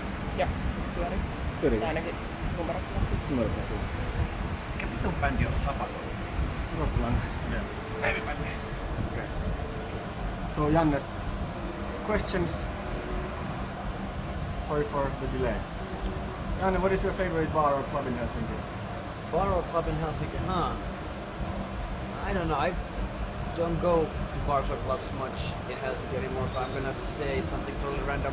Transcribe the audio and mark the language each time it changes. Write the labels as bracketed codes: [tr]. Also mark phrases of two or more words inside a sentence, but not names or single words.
[fi] Ja, pyörii. Pyöriikö? Ainakin numerot lähti. Numerot näkyy. Mikä vitun bändi on Sabaton? Ruotsalainen. Joo. Heavy-bändi. [en] Okay. So Jannes, questions. Sorry for the delay. Janne, what is your favorite bar or club in Helsinki? Bar or club in Helsinki? Huh. I don't know. I don't go to bars or clubs much in Helsinki anymore, so I'm gonna say something totally random.